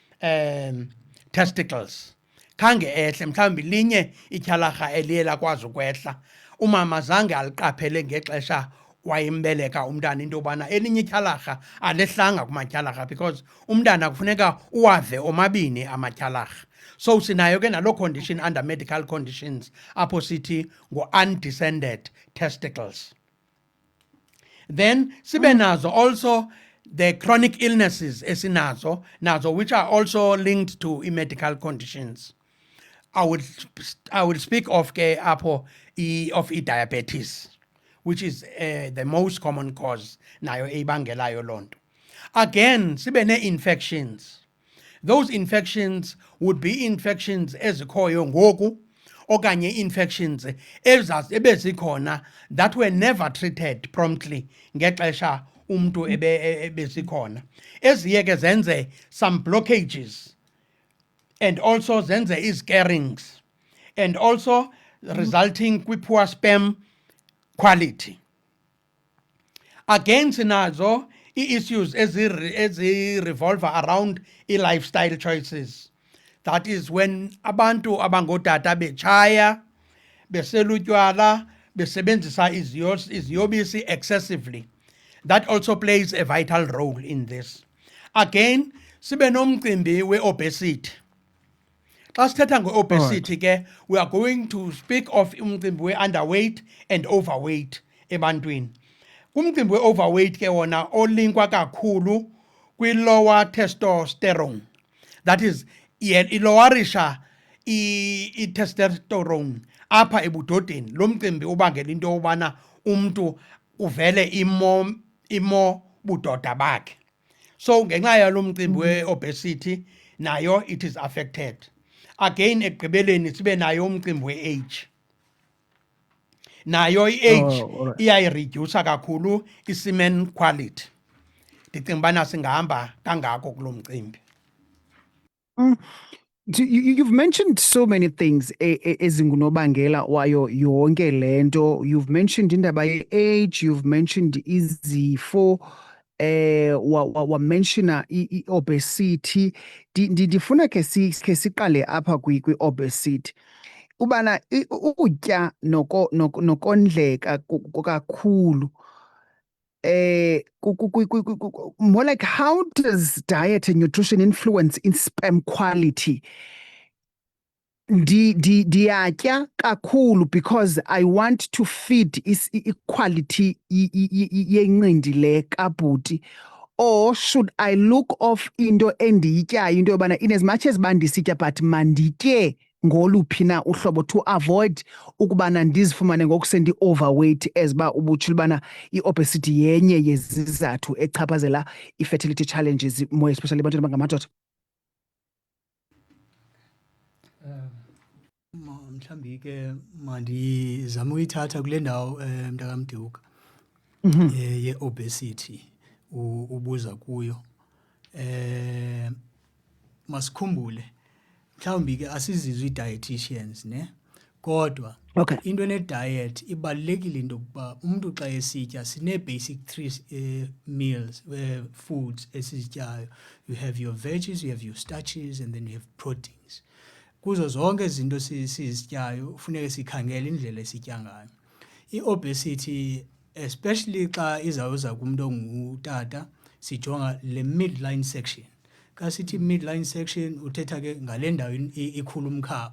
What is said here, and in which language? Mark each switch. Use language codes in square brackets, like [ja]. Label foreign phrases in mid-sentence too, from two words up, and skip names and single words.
[xh] testicles khange ehle mhlawumbi linye ityhalarha eliye lakwazi ukwehla umama zange aliqaphele ngexesha wayembeleka umntana into yobana elinye ityhalarha alehlanga kumatyhalarha because umntana kufuneka uwave omabini amatyhalarha. So sinayo ke naloo [en] condition under medical conditions [xh] apho sithi ngu- [en] undescended testicles. Then [xh] sibe nazo [en] also the chronic illnesses [xh] esinazo nazo [en] which are also linked to medical conditions. I will speak of [xh] ke apho [en] of diabetes, which is the most common cause [xh] nayo ebangelayo lonto. [en] Again [xh] sibe ne-infections. [en] Those infections would be infections [xh] ezikhoyo ngoku okanye [en] infections ebezikhona that were never treated promptly [xh] ngexesha umntu ebesikhona eziye ke zenze [en] some blockages and also [xh] zenze izcarings [en] and also resulting kwi-poor sperm quality. Again sinazo i-issues revolve around i-lifestyle choices. That is when [xh] abantu abangotata betshaya, besela utywala, besebenzisa iziyobisi excessively. [en] That also plays a vital role in this. Again, [xh] sibe nomcimbi we-obesity. Xa sithetha nge-obesity ke, [en] we are going to speak of [xh] umcimbi we-underweight [en] and overweight ebantwini. [xh] Kumcimbi we-overweight ke wona olinkwa kakhulu kwi- [en] lower testosterone. That is, [xh] ilowarisha i-testosterone apha ebudodeni. Lo mcimbi ubangela into yobana umntu uvele imo budoda bakhe. So ngenxa yalo mcimbi we-obesity nayo [en] it is affected. [xh] Again ekugqibeleni sibe nayo umcimbi we-age. Nayo i-age iyayiredusa kakhulu i- [en] semen quality. [xh] Ndicinga ubana singahamba kangako kulo mcimbi. [en] You've mentioned so many things [xh] ezingunobangela wayo yonke lento. [en] You've mentioned [xh] indaba ye-age, [en] you've mentioned izifo, [xh] wamenshina i-obesity. Ndifuna ke siqale apha kwi-obesity. Ubana ukutya nokondleka kakhulu [en] more like how does diet and nutrition influence in sperm quality? [xh] Ndiyatya kakhulu [en] because I want to feed equality [xh] yencindi le kabhuti, [en] or should I look off into [xh] endiyityayo into yobana [en] in as much as [xh] bandisitya but manditye ngoluphi na uhlobo [en] to avoid [xh] ukubana ndizifumane ngokusendi-overweight as ba ubutshile ubana i-obesity yenye yezizathu echaphazela i- [en] fertility challenges more especially [xh] ebantwini abangamadoda? Mhlambi ke mandizame uyithatha kule ndawo mntakamduka ye-obesity ubuza kuyo. Masikhumbule mhlawumbi ke asizizwe i-dietitians ne kodwa into ne-diet ibalulekile into yokuba umntu xa esitya sine- [en] basic 3 meals foods [xh] esizityayo. [en] You have your veggies, you have your starches and then you have proteins. [xh] Kuzo zonke izinto sizityayo funeke sikhangele indlela esitya ngayo. I-obesity especially xa izawuza kumuntu ongutata sijonga le [en] midline section. [xh] Xa sithi [en] midline section [xh] uthetha ke ngale ndawo ikhulu umkhaba.